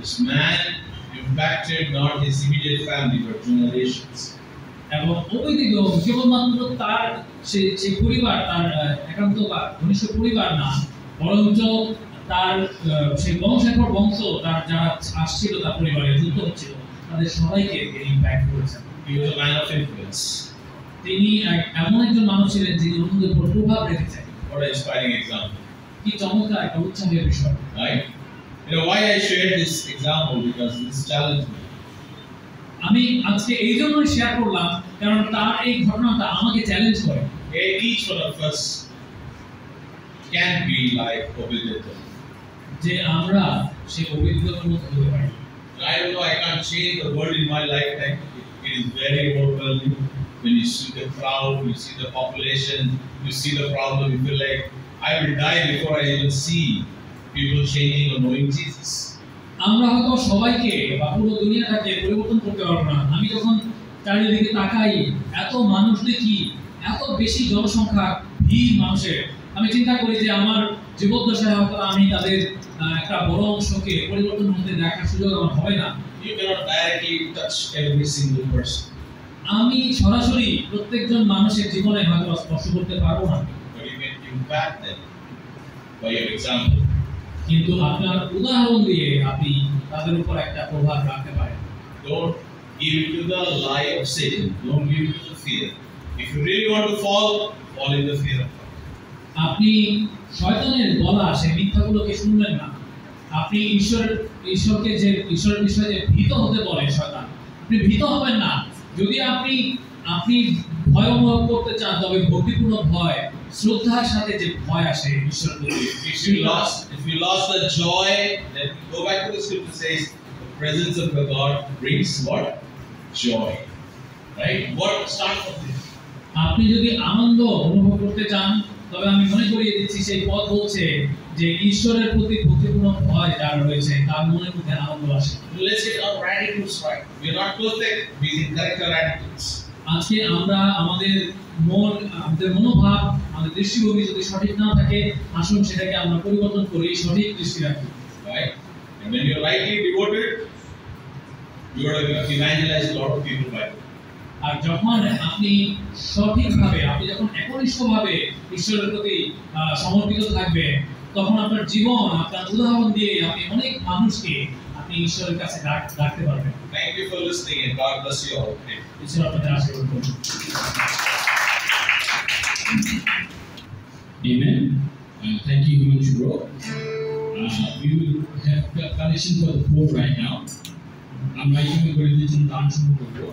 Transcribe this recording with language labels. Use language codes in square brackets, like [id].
[en] This man impacted not his immediate family but generations. [bn] এবং ওবেদ-এদোম কেবলমাত্র তার সেই পরিবার, তার একান্ত বা ঘনিষ্ঠ পরিবার না, বরঞ্চ তার সেই বংশের পর বংশ, তার যারা আসছিল তার পরিবারে যুক্ত হচ্ছিল, তাদের সবাইকে তিনি ইম্প্যাক্ট করেছেন। [en] He was a man of influence. [bn] তিনি এমন একজন মানুষ ছিলেন যিনি অন্যদের উপর প্রভাব রেখেছেন। [en] What an inspiring example. [bn] কি চমৎকার একটা উৎসাহের বিষয়। [en] Right? You know why I shared this example, because this challenged me. [bn] আমি আজকে এই জন্যই শেয়ার করলাম কারণ তার এই ঘটনাটা আমাকে চ্যালেঞ্জ করে। [en] Each one of us can be like Obed-Edom. [bn] যে আমরা সেই অভিজ্ঞতার মতো হতে পারি। [en] I don't know, I can't change the world in my lifetime. It is very overwhelming. When you see the crowd, you see the population, you see the problem, you feel like I will die before I even see people changing or knowing Jesus. [bn] আমরা হয়তো সবাইকে বা পুরো দুনিয়াটাকে পরিবর্তন করতে পারবো না। আমি যখন চারিদিকে তাকাই, এত মানুষ দেখি, এত বেশি জনসংখ্যা, ভিড় মানুষের, আমি চিন্তা করি যে আমার জীবদ্দশায় হয়তো আমি তাদের একটা বড় অংশকে পরিবর্তন হতে দেখার সুযোগ আমার হবে না। [en] You cannot directly touch every single person. [bn] আমি সরাসরি প্রত্যেকজন মানুষের জীবনে হয়তো স্পর্শ করতে পারবো না, [en] But you can impact them by your example. [bn] কিন্তু আপনার উদাহরণ দিয়ে আপনি তাদের উপর একটা প্রভাব রাখতে পারেন। [en] Don't give it to the lie of Satan. Don't give it to the fear. If you really want to fall in the fear of God. [bn] আপনি শয়তানের বলা সেই মিথ্যাগুলোকে শুনবেন না। আপনি ঈশ্বরের বিষয়ে যে ভীত হতে বলে শয়তান, আপনি ভীত হবেন না। যদি আপনি ভয় অনুভব করতে চান, তবে ভক্তিপূর্ণ ভয়, শ্রদ্ধার সাথে যে ভয় আসে ঈশ্বরের প্রতি। [en] If you lost the joy, then go back to the scripture says the presence of the God brings what? Joy. Right? What start from this? [bn] আপনি যদি আনন্দ অনুভব করতে চান, তবে আমি মনে করিয়ে দিচ্ছি সেই পদ বলছে যে ঈশ্বরের প্রতি ভক্তিপূর্ণ ভয় যার রয়েছে তার মনের মধ্যে আনন্দ আসে। [en] Let's get our attitudes right. We are not perfect. We can correct our attitudes. [bn] আজকে আমরা আমাদের মনোভাব, আমাদের দৃষ্টিভঙ্গি যদি সঠিক না থাকে, আসুন সেটাকে আমরা পরিবর্তন করি, সঠিক দৃষ্টি রাখি। [en] Right? And when you're rightly devoted, you are going to evangelize a lot of people by it. [bn] আর যখন আপনি সঠিকভাবে, আপনি যখন একনিষ্ঠভাবে ঈশ্বরের প্রতি সমর্পিত থাকবেন, তখন আপনার জীবন, আপনার উদাহরণ দিয়ে আপনি অনেক মানুষকে আপনি ঈশ্বরের কাছে ডাকতে পারবেন। [en] Thank you for listening and God bless you all. [bn] ঈশ্বর আপনাদের আশীর্বাদ করুন। [en] Amen. Thank you, Himanshu bro. We will have collection for the poor right now. [bn] আমরা এখানে করে দিয়েছেন দান শুরু করবো।